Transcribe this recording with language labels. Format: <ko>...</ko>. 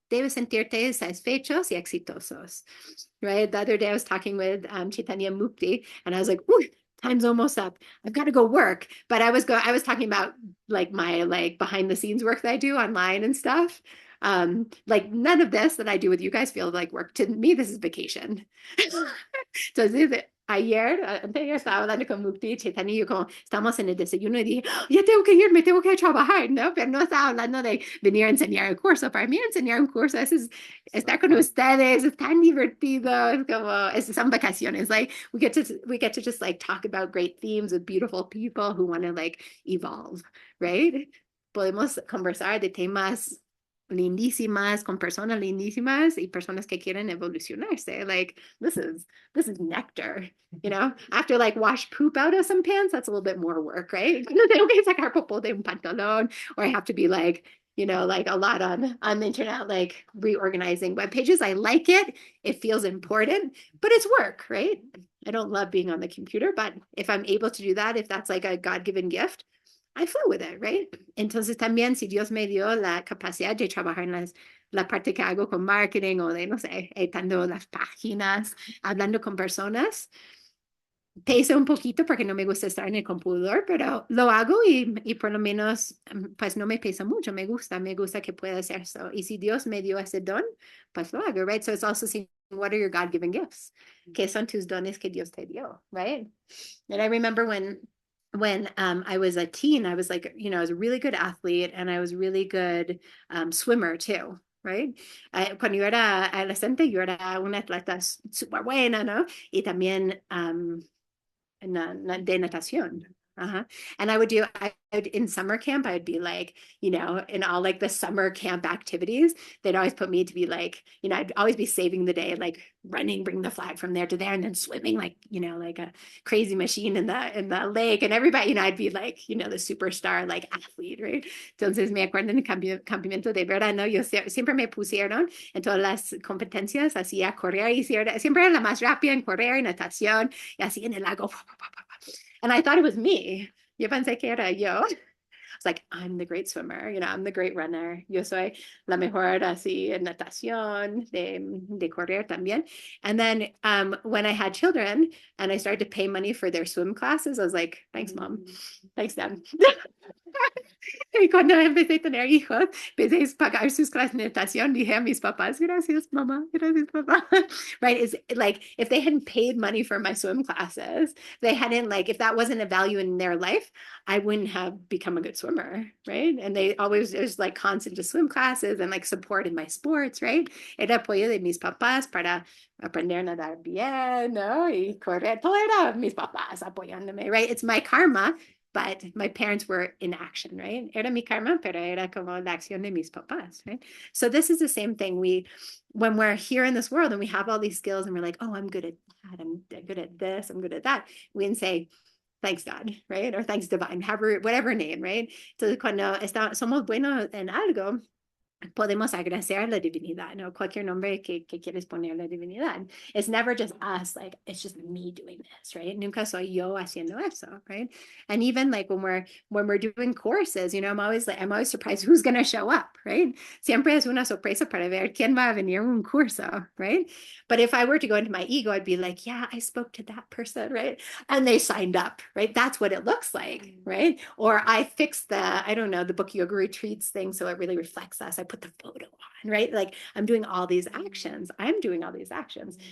<es>Debes sentirte satisfechos y exitosos, right?</es> <en>The other day I was talking with Chaitanya Mukti and I was like, ooh, time's almost up. I've got to go work. But I was talking about like my like behind the scenes work that I do online and stuff. Like none of this that I do with you guys feel like work. To me, this is vacation.</en> <es>Entonces, ayer, antes yo estaba hablando con Mukti, Chaitanya y yo como, estamos en el desayuno y dije, "Oh, ya tengo que irme, tengo que trabajar, ¿no? Pero no estaba hablando de venir a enseñar el curso. Para mí enseñar un curso es estar con ustedes, es tan divertido, es como, son vacaciones.</es> <en>Like, we get to just like talk about great themes with beautiful people who want to like evolve, right?</en> <es>Podemos conversar de temas lindísimas, con personas lindísimas y personas que quieren evolucionarse.</es> <en>Like, this is nectar, you know? After like wash poop out of some pants, that's a little bit more work, right?</en> <es>Tengo que sacar popó de un pantalón,</es> <en>or I have to be like, you know, like a lot on the internet, like reorganizing web pages. I like it. It feels important, but it's work, right? I don't love being on the computer, but if I'm able to do that, if that's like a God-given gift, I flow with it, right?</en> <es>Entonces también si Dios me dio la capacidad de trabajar en la parte que hago con marketing o de, no sé, editando las páginas, hablando con personas, pesa un poquito porque no me gusta estar en el computador, pero lo hago y por lo menos, pues no me pesa mucho, me gusta que pueda hacer eso. Y si Dios me dio ese don, pues lo hago, right?</es> <en>So it's also seeing what are your God-given gifts?</en> <es>¿Qué son tus dones que Dios te dio, right?</es> <en>And I remember when I was a teen, I was like, you know, I was a really good athlete and I was a really good swimmer too, right?</en> <es>Cuando yo era adolescente, yo era una atleta súper buena, ¿no? Y también de natación. Uh-huh.</es> <en>And I would in summer camp, I'd be like, you know, in all like the summer camp activities, they'd always put me to be like, you know, I'd always be saving the day, like running, bring the flag from there to there, and then swimming like, you know, like a crazy machine in the lake. And everybody, you know, I'd be like, you know, the superstar like athlete, right?</en> <es>Entonces me acuerdo en el campamento de verano, yo siempre me pusieron en todas las competencias, hacía correr y siempre era la más rápida en correr y natación y así en el lago.</es> <en>And I thought it was me.</en> <es>Yo pensé que era yo.</es> <en>I was like, I'm the great swimmer, you know, I'm the great runner.</en> <es>Yo soy la mejor así en natación, de correr también.</es> <en>And then when I had children and I started to pay money for their swim classes, I was like, thanks, mom. Thanks, dad.</en> <es>Y cuando empecé a tener hijos, empecé a pagar sus clases de natación, dije a mis papás, gracias, mamá, gracias, papá.</es> <en>Right? It's like if they hadn't paid money for my swim classes, they hadn't like, if that wasn't a value in their life, I wouldn't have become a good swimmer, right? And they always, there's like constant just swim classes and like support in my sports, right?</en> <es>Era apoyo de mis papás para aprender a nadar bien, ¿no? Y correr, todo era mis papás apoyándome, right?</es> <en>It's my karma, but my parents were in action, right?</en> <es>Era mi karma, pero era como la acción de mis papás, right?</es> <en>So this is the same thing. When we're here in this world and we have all these skills and we're like, oh, I'm good at that, I'm good at this, I'm good at that, we can say, thanks God, right? Or thanks divine, whatever name, right?</en> <es>Entonces cuando somos buenos en algo, podemos agradecer a la divinidad, ¿no? Cualquier nombre que quieres poner a la divinidad.</es> <en>It's never just us, like, it's just me doing this, right?</en> <es>Nunca soy yo haciendo eso, right?</es> <en>And even like when we're doing courses, you know, I'm always surprised who's going to show up, right?</en> <es>Siempre es una sorpresa para ver quién va a venir a un curso, right?</es> <en>But if I were to go into my ego, I'd be like, yeah, I spoke to that person, right? And they signed up, right? That's what it looks like, right? Or I fixed I don't know, the book yoga retreats thing so it really reflects us. I put the photo on, right? Like I'm doing all these actions. I'm doing all these actions.</en>